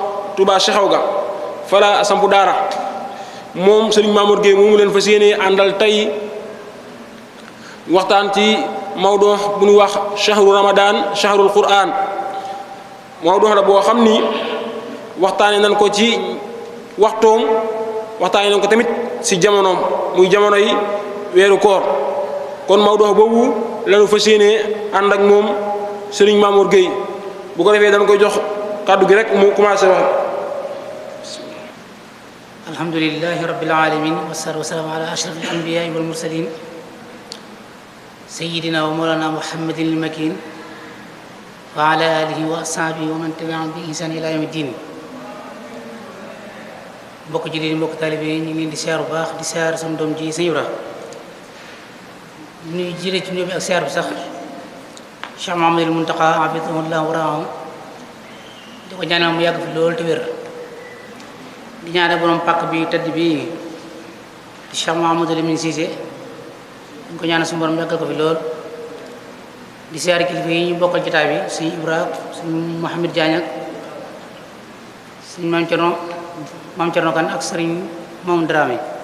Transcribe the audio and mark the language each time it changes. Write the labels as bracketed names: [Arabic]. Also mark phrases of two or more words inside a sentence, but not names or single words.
[Wolof] Touba Cheikhaw ga fa la sampu daara moom Serigne Mamour Gueye moomu leen fas yéenee àndal tey waxtaan ci mawdo bu ñu wax [Arabic] شهر رمضان شهر القرآن [Wolof] mawdo la boo xam ni waxtaanee nañ ko ci waxtoom waxtaanee nañ ko tamit ci jamonoom muy jamono yi weeru koor kon mawdo boobu lañu fas yéenee ànd ak moom Serigne Mamour Gueye. bu ko defee dañ koy jox kàddu gi rek mu commencé wax. [Arabic] الحمد لله رب العالمين والصلاة والسلام على أشرف الأنبياء والمرسلين سيدنا ومولانا محمد المكين وعلى آله وأصحابه ومن تبعهم بإحسان إلى يوم الدين. [Wolof] mbokk jullit yi mbokk taalibe yi ñu ngi leen di siyaar bu baax di siyaar sama doom ji Sëñ Ibra ñuy jëlee ci ñoom bi ak siyaar bi sax Cheikh Mouhamadul Mountakha [Arabic] حفظه الله ورعاه [Wolof] di ko ñaanal mu yàgg fi loolu te wér di ñaanal borom pàkk bi tëdd bi di Cheikh Mouhamadul Amin Cissé di ko ñaanal suñu borom yàggal ko fi lool di siyaare kilifa yi ñu bokkal jotaay bi Sëñ Ibra Sëñ Mouhamed Diagne ak sëñ maam Cerno Kan ak sëriñ moom Dramé